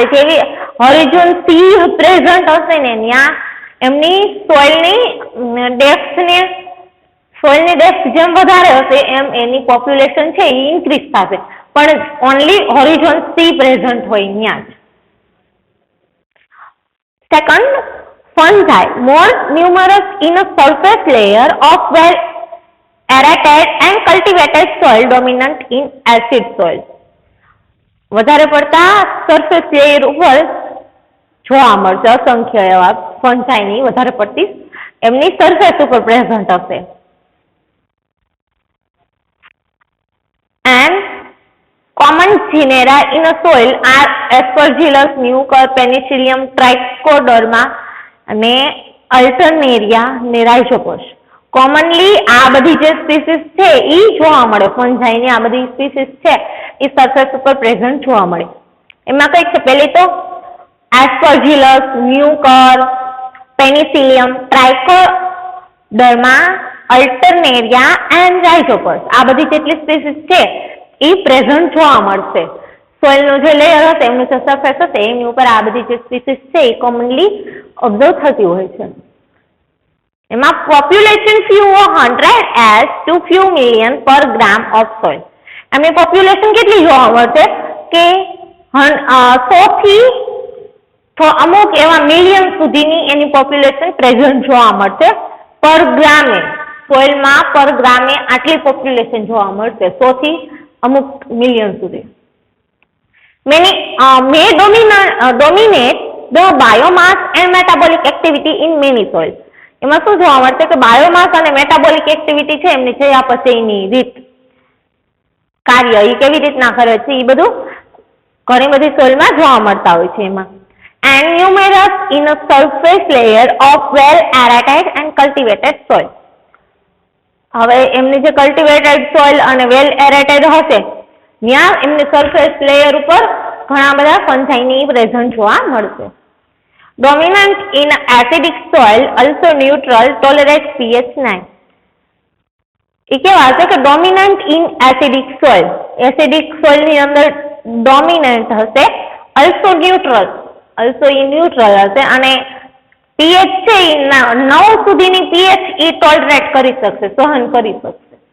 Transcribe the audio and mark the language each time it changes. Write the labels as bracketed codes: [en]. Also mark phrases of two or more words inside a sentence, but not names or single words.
[gu] જેવી [en] horizon C present [gu] હશે ને ત્યાં એમની સોઇલની ડેપ્થ જેમ વધારે હશે એમ એની પોપ્યુલેશન છે એ ઇન્ક્રીઝ થશે, પણ [en] only horizon C present [gu] હોય ત્યાં જ. સેકન્ડ, [en] fungi more numerous in a surface layer of well aerated and cultivated soil dominant in acid soil. [gu] વધારે પડતા [en] surface layer [gu] ઉપર જોવા મળશે અસંખ્ય એવા ફંજાઈની વધારે પડતી એમની સરફેસ ઉપર પ્રેઝન્ટ હશે. [en] And common genera in a soil are Aspergillus, Mucor, Penicillium, Trichoderma અને Alternaria ને Rhizopus. [gu] કોમનલી આ બધી જે સ્પીસીસ છે એ જોવા મળે, ફંજાઈની આ બધી સ્પીસીસ છે એ સરફેસ ઉપર પ્રેઝન્ટ જોવા મળે. એમાં કઈ છે? પહેલી તો Aspergillus, Mucor, Penicillium, Trichoderma, Alternaria and Rhizopus. આ બધી જેટલી સ્પીસીસ છે એ પ્રેઝન્ટ જોવા મળશે. સોઇલનું જે લેયર હશે એમનું જે સરફેસ હશે એની ઉપર આ બધી જે સ્પીસીસ છે એ [en] commonly observe [gu] થતી હોય છે. [en] એમાં પોપ્યુલેશન few hundred as to few million per gram of soil. [gu] એમની પોપ્યુલેશન કેટલી જોવા મળશે કે 100 થી અમુક એવા મિલિયન સુધીની એની પોપ્યુલેશન પ્રેઝન્ટ જોવા મળશે પર ગ્રામે. સોઇલમાં પર ગ્રામે આટલી પોપ્યુલેશન જોવા મળશે, 100 થી અમુક મિલિયન સુધી. [en] may dominate the biomass and metabolic activity in many soils. [gu] એમાં શું જોવા મળશે કે બાયોમાસ અને [en] metabolic activity [gu] છે એમની થયા પછીની રીત કાર્ય એ કેવી રીતના કરે છે એ બધું ઘણી બધી સોઇલમાં જોવા મળતા હોય છે એમાં. [en] And numerous in a surface layer of well aerated and cultivated soil. [gu] હવે એમની જે [en] cultivated soil [gu] અને [en] well aerated [gu] હશે ત્યાં એમની [en] surface layer [gu] ઉપર ઘણા બધા ફંજાઈની પ્રેઝન્ટ જોવા મળશે. [en] Dominant in acidic soil, also neutral, tolerates pH 9. [gu] એ કેવા છે કે [en] dominant in acidic soil, acidic soil [gu] ની અંદર ડોમિનન્ટ હશે, [en] also neutral [gu] હશે અને પીએચ છે એ 9 સુધીની પીએચ એ ટોલરેટ કરી શકશે, સહન કરી શકશે.